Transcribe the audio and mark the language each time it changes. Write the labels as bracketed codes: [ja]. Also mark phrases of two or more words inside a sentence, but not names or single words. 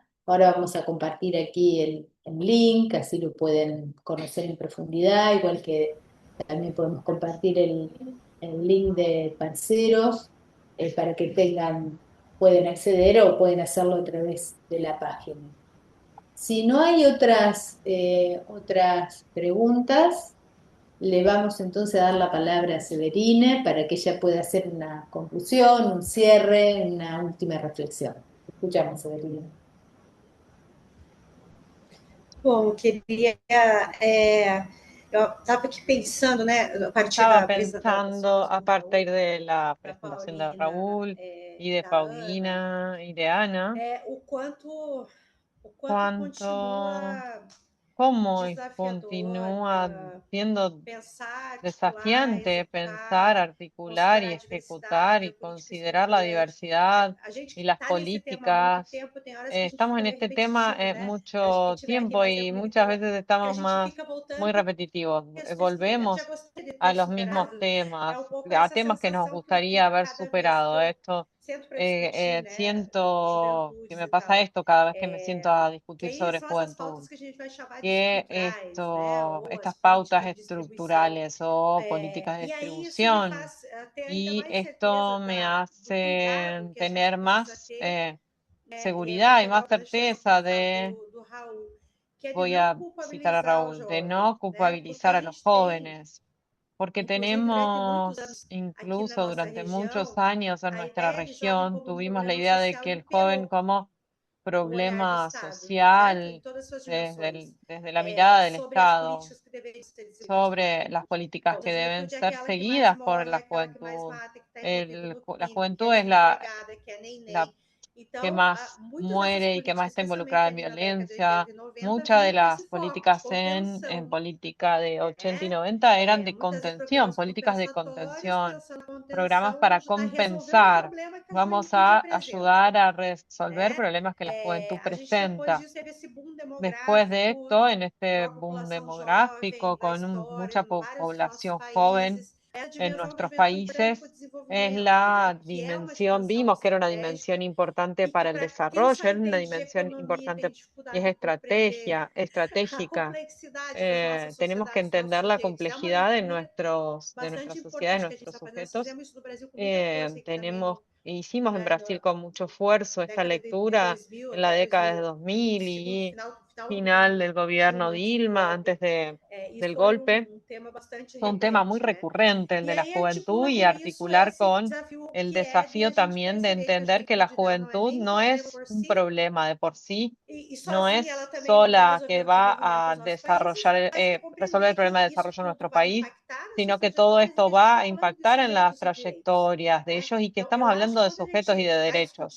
[es] Ahora vamos a compartir aquí el link, así lo pueden conocer en profundidad, igual que también podemos compartir el link de parceros para que pueden acceder o pueden hacerlo a través de la página. Si no hay otras preguntas, le vamos entonces a dar la palabra a Severine para que ella pueda hacer una conclusión, un cierre, una última reflexión. Escuchamos, Severine. [pt] Bom, eu estava aqui pensando, né, a partir [es] Estaba [pt] da [es] pensando, a partir de la [pt] da [es] presentación de Paulina, Raúl y de [pt] da [es] Paulina y de Ana, [pt] o quanto [es] cuánto, [pt] continua [es] cómo [pt] desafiador [es] continúa siendo [pt] pensar, articular, [es] desafiante pensar, [pt] executar, [es] articular y [pt] considerar a [es] ejecutar [pt] diversidade, [es] y [pt] políticas [es] considerar la [pt] inclusivas. [es] diversidad [pt] A gente [es] y las [pt] está nesse tema há muito [es] políticas. [pt] tempo, tem horas que a gente [es] Estamos [pt] fica [es] en [pt] meio [es] este tema [pt] repetitivo, né? A gente que [es] mucho [pt] estiver aqui [es] tiempo [pt] mais [es] y [pt] tempo comigo [es] muchas veces [pt] que a [es] estamos [pt] gente [es] más [pt] fica [es] muy [pt] voltando [es] repetitivos. [pt] questões que já [es] Volvemos [pt] gostaria de [es] a [pt] ter [es] los mismos [pt] superado. [es] temas, [pt] É um pouco [es] a [pt] essa [es] temas que nos [pt] sensação que eu [es] gustaría [pt] tenho [es] haber [pt] cada vez que [es] superado. [pt] eu [es] Esto, [pt] sento para discutir, né, [es] siento que me [pt] juventudes e [es] pasa [pt] tal. [es] esto cada vez que me siento a [pt] Que [es] discutir [pt] aí [es] sobre [pt] são essas pautas [es] juventud, [pt] que a gente vai chamar de [es] que [pt] estruturais, né, ou as [es] estas pautas [pt] políticas de distribuição. [es] estructurales o políticas de [pt] E aí isso me [es] distribución, [pt] faz ter ainda [es] y [pt] mais certeza [es] esto me [pt] do cuidado [es] hace [pt] que a gente [es] tener [pt] precisa [es] más [pt] ter, vou [es] seguridad y [pt] pegar [es] más [pt] o gancho dessa [es] certeza [pt] sua fala [es] de, [pt] do Raul, que é de [es] voy [pt] não [es] a citar a [pt] culpabilizar o [es] Raúl, de [pt] jovem, [es] no [pt] né? Porque a [es] culpabilizar a los [pt] gente tem, [es] jóvenes, porque [pt] inclusive durante muitos [es] tenemos, [pt] anos aqui na [es] incluso [pt] nossa [es] durante muchos [pt] região, [es] años en [pt] a [es] nuestra [pt] ideia de jovem [es] región, [pt] como um [es] tuvimos la [pt] problema [es] idea de [pt] social [es] que el joven [pt] imperou [es] como [pt] no olhar do [es] problema [pt] Estado, certo? Em [es] social [pt] todas as suas dimensões, [es] desde la mirada del [pt] sobre as [es] Estado, [pt] políticas que deveriam ser desenvolvidas. [es] sobre las políticas [pt] Então, [es] que [pt] a [es] deben [pt] juventude é [es] ser [pt] aquela que mais [es] seguidas por [pt] morre, é [es] la [pt] aquela que mais [es] juventud. [pt] mata, que está envolvida no [es] La [pt] crime, que é [es] juventud es [pt] desempregada, que é [es] la [pt] neném. [es] que [pt] Então, [es] más [pt] muitas dessas [es] muere y que más [pt] políticas, [es] está [pt] especialmente [es] involucrada en [pt] ali na década de 80 [es] violencia. [pt] e 90, [es] Muchas de [pt] vinham com esse [es] las [pt] foco de [es] políticas en [pt] contenção, [es] política de 80 y [pt] né? [es] 90 eran de [pt] Muitas vezes [es] contención, [pt] programas [es] políticas de [pt] compensatórios, [es] contención, [pt] pensando na [es] programas [pt] contenção, [es] para [pt] ajudar a resolver um [es] compensar. [pt] problema que a [es] Vamos [pt] juventude [es] a ayudar [pt] apresenta, [es] a resolver [pt] né? [es] problemas que la juventud [pt] A gente depois [es] presenta. [pt] disso teve esse boom [es] Después de [pt] demográfico, [es] esto, en [pt] com [es] este [pt] a [es] boom [pt] população jovem [es] demográfico, [pt] da [es] con [pt] história, [es] mucha [pt] em vários dos nossos [es] población joven [pt] países, é a [es] en [pt] dimensão da [es] nuestros [pt] juventude branca para o [es] países, es [pt] desenvolvimento, né? [es] la [pt] Que é uma [es] dimensión, [pt] dimensão [es] vimos que era una [pt] estratégica [es] dimensión importante [pt] e que [es] para el [pt] para quem só [es] desarrollo, es una [pt] entende de [es] dimensión [pt] economia [es] importante [pt] tem [es] y es [pt] dificuldade de compreender a [es] estratégica. [pt] complexidade das nossas [es] Tenemos que [pt] sociedades, dos nossos [es] entender la [pt] sujeitos. É uma [es] complejidad [pt] leitura [es] de [pt] bastante [es] nuestras sociedades, [pt] importante [es] de [pt] que a gente [es] nuestros [pt] está fazendo. Nós [es] sujetos. [pt] fizemos isso no Brasil com muita força aqui também [es] Hicimos en [pt] né, [es] Brasil con mucho esfuerzo [pt] na [es] esta [pt] década de [es] lectura [pt] 2000 [es] en la [pt] até [es] década de 2000, [pt] 2000 segundo [es] y [pt] final do governo [es] final del gobierno [pt] Dilma, antes do [es] Dilma, [pt] golpe. [es] antes [pt] E [es] del [pt] foi [es] golpe. un tema muy recurrente, el de la juventud, y articular con el desafío también de entender que la juventud no es un problema de por sí, no es sola que va a desarrollar, resolver el problema de desarrollo de nuestro país, sino que todo esto va a impactar en las trayectorias de ellos y que estamos hablando de sujetos y de derechos.